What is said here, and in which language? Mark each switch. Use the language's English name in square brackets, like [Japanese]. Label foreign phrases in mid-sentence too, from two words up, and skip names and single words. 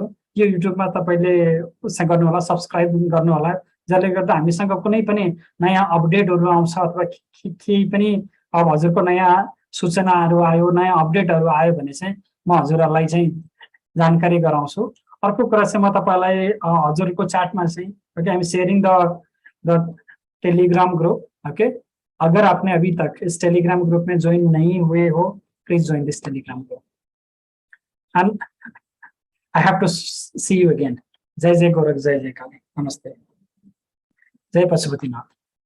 [Nepali] यो युट्युबमा तपाईँले उसमा गर्नु होला, सब्सक्राइब गर्नु होला, जसले गर्दा हामीसँग कुनै पनि नयाँ अपडेटहरू आउँछ, अथवा केही पनि अब हजुरको नयाँ सूचनाहरू आयो, नयाँ अपडेटहरू आयो भने चाहिँ म हजुरहरूलाई चाहिँ जानकारी गराउँछु. अर्को कुरा चाहिँ म तपाईँलाई हजुरको च्याटमा चाहिँ, ओके, [English] I am sharing the Telegram group. [Nepali] ओके, अगर आपने अभी तक इस टेलीग्राम ग्रुप में ज्वाइन नहीं हुए हो, [English] please join this Telegram group. and I have to see you again. [Nepali] जय जय गोरख, जय जय काली, नमस्ते, जय पशुपतिनाथ.